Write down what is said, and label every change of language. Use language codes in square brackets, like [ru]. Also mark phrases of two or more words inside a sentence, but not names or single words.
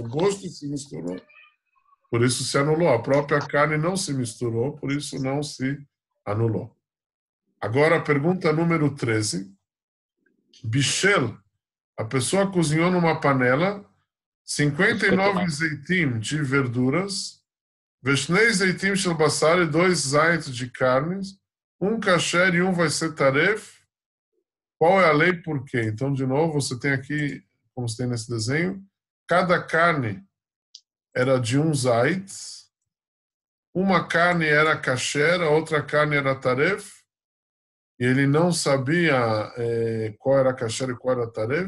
[pt] O gosto se misturou. Por isso se anulou. A própria carne não se misturou, por isso não se anulou. Agora a pergunta número 13. Bichel. A pessoa cozinhou numa panela 59 zeitim de verduras, [he] ושני זיתים של בשר [pt] e 2 zait de carnes, um kasher e um vai ser taref. Qual é a lei? Por quê? Então, de novo, você tem aqui, como você tem nesse desenho, cada carne era de um zait, uma carne era kasher, a outra carne era taref, e ele não sabia qual era kasher e qual era taref.